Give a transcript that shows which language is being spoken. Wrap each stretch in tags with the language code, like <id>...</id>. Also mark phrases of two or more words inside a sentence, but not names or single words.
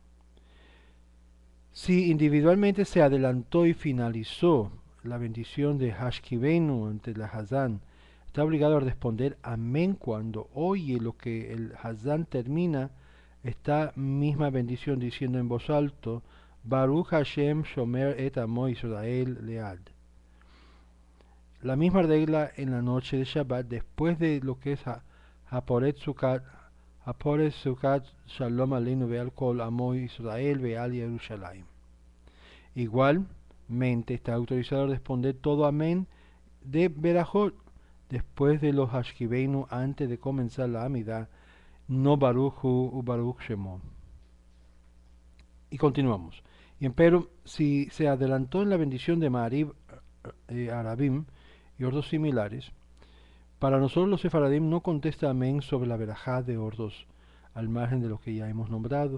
<es>Si individualmente se adelantó y finalizó la bendición de Hashkivenu ante la Hazán, está obligado a responder amén cuando oye lo que el Hazán termina esta misma bendición diciendo en voz alto</es> <he>ברוך השם שומר את עמו ישראל לעד.</he> <es>La misma regla en la noche de Shabbat después de lo que es</es> <he>הפורס סוכת שלום עלינו ועל כל עמו ישראל ועל ירושלים.</he> <es>Igualmente está autorizado a responder todo amén de Berajot después de los Hashkivenu antes de comenzar la Amidah, no</es> <he>ברוך הוא וברוך שמו.</he> <es>Y continuamos. Y empero, si se adelantó en la bendición de</es> <he>מעריב ערבים</he> <es>y ordos similares, para nosotros los sefaradim no contesta amén sobre la verajá de ordos, al margen de lo que ya hemos nombrado.</es>